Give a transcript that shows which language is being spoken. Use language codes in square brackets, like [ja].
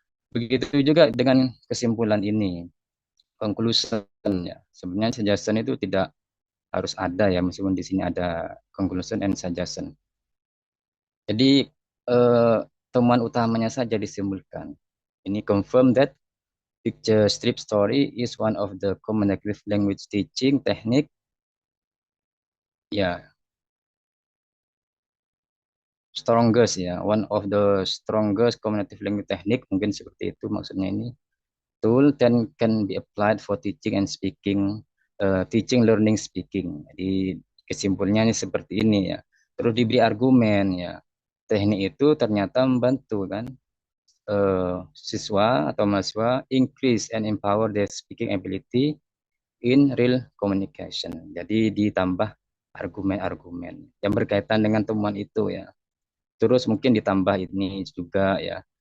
[id] Begitu juga dengan kesimpulan ini, conclusion ya. Sebenarnya suggestion itu tidak harus ada ya, meskipun di sini ada conclusion and suggestion. Jadi eh, temuan utamanya saja disimpulkan. [en] Ini confirm that picture strip story is one of the communicative language teaching technique. Ya, strongest ya, one of the strongest communicative language technique, [id] mungkin seperti itu maksudnya ini. [en] Tool then can be applied for teaching and speaking, teaching, learning, speaking. [id] Jadi kesimpulannya ini seperti ini ya. Terus diberi argumen ya. Teknik itu ternyata membantu kan siswa atau mahasiswa [en] increase and empower their speaking ability in real communication. [id] Jadi ditambah argumen-argumen yang berkaitan dengan temuan itu ya. Terus mungkin ditambah ini juga ya.